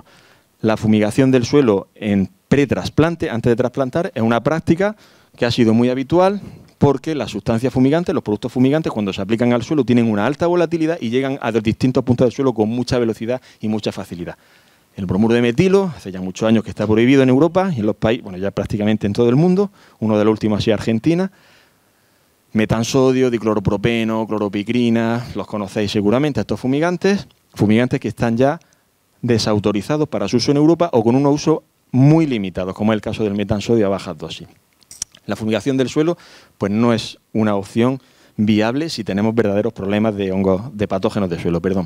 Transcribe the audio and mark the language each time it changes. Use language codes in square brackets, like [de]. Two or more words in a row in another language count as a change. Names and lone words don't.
[es] La fumigación del suelo en pretrasplante, antes de trasplantar, es una práctica que ha sido muy habitual porque las sustancias fumigantes, los productos fumigantes, cuando se aplican al suelo, tienen una alta volatilidad y llegan a distintos puntos del suelo con mucha velocidad y mucha facilidad. El bromuro de metilo, hace ya muchos años que está prohibido en Europa y en los países, bueno, ya prácticamente en todo el mundo, uno de los últimos ha sido Argentina. Metansodio, dicloropropeno, cloropicrina, los conocéis seguramente, estos fumigantes que están ya desautorizados para su uso en Europa o con un uso muy limitado, como es el caso del metansodio a bajas dosis. La fumigación del suelo pues no es una opción viable si tenemos verdaderos problemas de hongos, de patógenos de suelo, perdón.